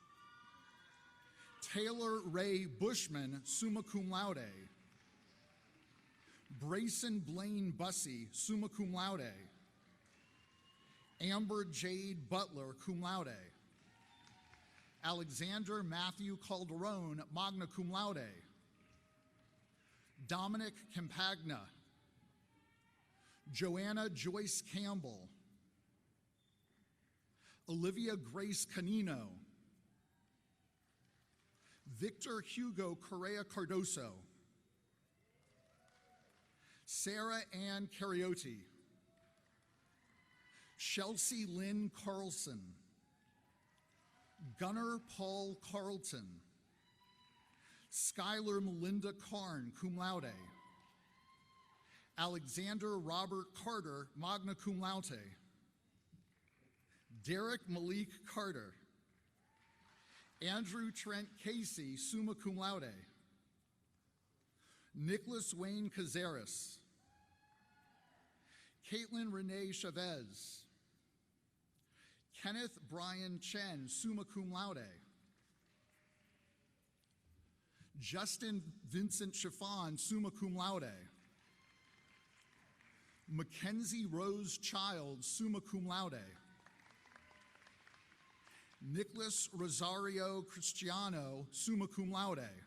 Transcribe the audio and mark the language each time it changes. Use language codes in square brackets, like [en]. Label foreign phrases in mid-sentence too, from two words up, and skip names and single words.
[en] Taylor Ray Bushman, [la] summa cum laude. [en] Brayson Blaine Bussey, [la] summa cum laude. [en] Amber Jade Butler, [la] cum laude. [en] Alexander Matthew Calderon, [la] magna cum laude. [en] Dominic Campagna. Joanna Joyce Campbell. Olivia Grace Canino. Victor Hugo Correa Cardoso. Sarah Ann Cariotti. Chelsea Lynn Carlson. Gunnar Paul Carlton. Skylar Melinda Karn, [la] cum laude. [en] Alexander Robert Carter, [la] magna cum laude. [en] Derek Malik Carter. Andrew Trent Casey, [la] summa cum laude. [en] Nicholas Wayne Cazares. Caitlin Renee Chavez. Kenneth Brian Chen, [la] summa cum laude. [en] Justin Vincent Chiffon, [la] summa cum laude. [en] Mackenzie Rose Child, [la] summa cum laude. [en] Nicholas Rosario Cristiano, [la] summa cum laude.